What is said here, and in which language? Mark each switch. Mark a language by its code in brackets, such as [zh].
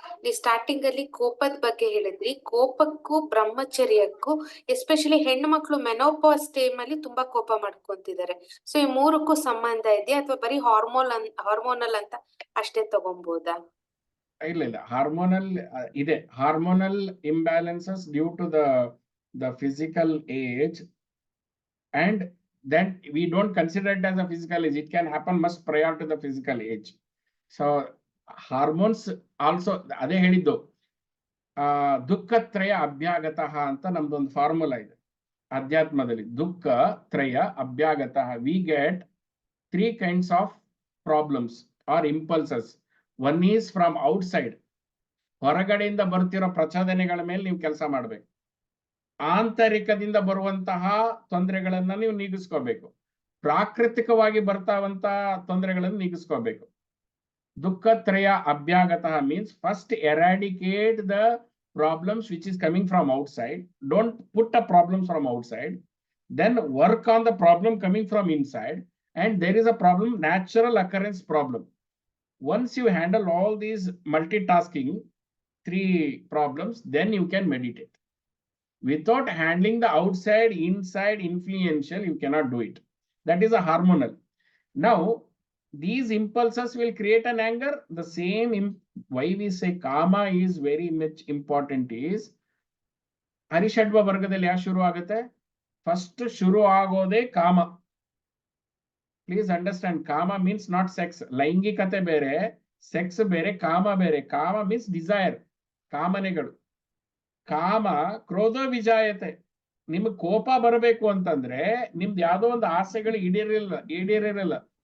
[kn] ನೀವು ಸ್ಟಾರ್ಟಿಂಗ್ ಅಲ್ಲಿ ಕೋಪದ ಬಗ್ಗೆ ಹೇಳಿದ್ರಿ. ಕೋಪಕ್ಕೂ ಬ್ರಹ್ಮಚರ್ಯಕ್ಕೂ, ಎಸ್ಪೆಷಲಿ ಹೆಣ್ಣು ಮಕ್ಕಳು ಮೆನೋಪಾಸ್ ಟೈಮ್ ಅಲ್ಲಿ ತುಂಬಾ ಕೋಪ ಮಾಡ್ಕೊಂತಿದ್ದಾರೆ. ಸೊ ಈ ಮೂರಕ್ಕೂ ಸಂಬಂಧ ಇದೆಯಾ ಅಥವಾ ಬರೀ ಹಾರ್ಮೋನಲ್ ಅಂತ ಅಷ್ಟೇ ತಗೊಂಬೋದಾ? ಇಲ್ಲ, ಹಾರ್ಮೋನಲ್ ಇದೆ. [en] Hormonal imbalances due to the physical age, and then we don't consider it as a physical age. It can happen much prior to the physical age. So hormones also [kn] ಅದೇ ಹೇಳಿದ್ದು. [sa] ದುಃಖತ್ರಯ ಅಭ್ಯಾಗತಃ [kn] ಅಂತ ನಮ್ದೊಂದು formula ಇದೆ ಅಧ್ಯಾತ್ಮದಲ್ಲಿ. [sa] ದುಃಖ ತ್ರಯ ಅಭ್ಯಾಗತಃ. [en] We get 3 kinds of problems or impulses. One is from outside. [kn] ಹೊರಗಡೆಯಿಂದ ಬರ್ತಿರೋ ಪ್ರಚೋದನೆಗಳ ಮೇಲೆ ನೀವು ಕೆಲಸ ಮಾಡಬೇಕು. ಆಂತರಿಕದಿಂದ ಬರುವಂತಹ ತೊಂದರೆಗಳನ್ನ ನೀವು ನೀಗಿಸ್ಕೋಬೇಕು. ಪ್ರಾಕೃತಿಕವಾಗಿ ಬರ್ತಾವಂತಹ ತೊಂದರೆಗಳನ್ನು ನೀಗಿಸ್ಕೋಬೇಕು. [sa] ದುಃಖತ್ರಯ ಅಭ್ಯಾಗತಃ [en] means first eradicate the problems which is coming from outside. Don't put a problem from outside. Then work on the problem coming from inside. And there is a problem, natural occurrence problem. Once you handle all these multitasking 3 problems, then you can meditate. Without handling the outside, inside, influential, you cannot do it. That is a hormonal. Now, these impulses will create an anger. The same, why we say kama is very much important is, [kn] ಹರಿಷಡ್ವ ವರ್ಗದಲ್ಲಿ ಯಾವ ಶುರು ಆಗುತ್ತೆ? First ಶುರು ಆಗೋದೇ ಕಾಮ. [en] Please understand, kama means not sex. [kn] ಲೈಂಗಿಕತೆ ಬೇರೆ, sex ಬೇರೆ, ಕಾಮ ಬೇರೆ. ಕಾಮ [en] means desire, [kn] ಕಾಮನೆಗಳು. ಕಾಮ ಕ್ರೋಧ ವಿಜಾಯತೆ. ನಿಮ್ಗೆ ಕೋಪ ಬರಬೇಕು ಅಂತಂದ್ರೆ ನಿಮ್ದು ಯಾವ್ದೋ ಒಂದು ಆಸೆಗಳು ಈಡೇರಿರಲ್ಲ.